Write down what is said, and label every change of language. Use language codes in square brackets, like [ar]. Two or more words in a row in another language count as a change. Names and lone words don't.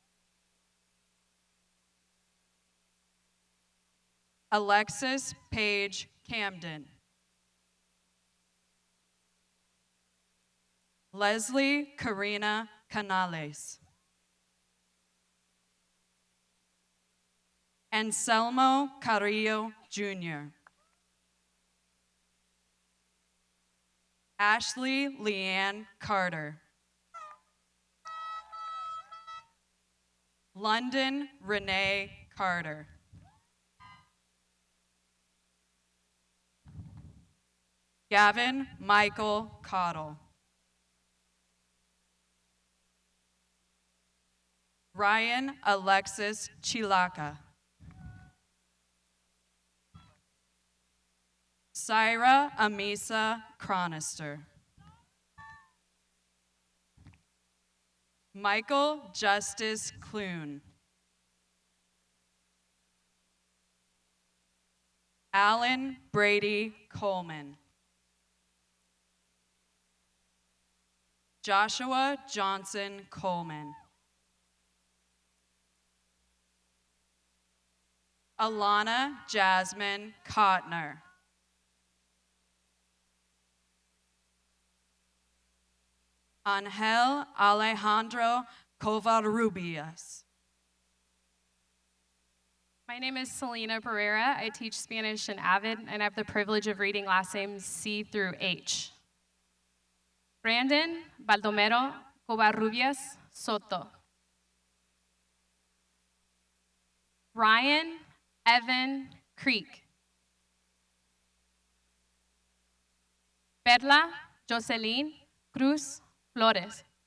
[en] Alexis Paige Camden. Leslie Karina Canales. Anselmo Carrillo Jr. Ashley Leanne Carter. London Renee Carter. Gavin Michael Cottle. Ryan Alexis Chilaka. Syra Amisa Cronister. Michael Justice Clune. Alan Brady Coleman. Joshua Johnson Coleman. Alana Jasmine Kotner. Angel Alejandro Covarrubias. My name is Selena Pereira. I teach Spanish in Avid, and I have the privilege of reading last names C through H. Brandon Baldomero Covarrubias Soto. Ryan Evan Creek. Perla Jocelyn Cruz Flores.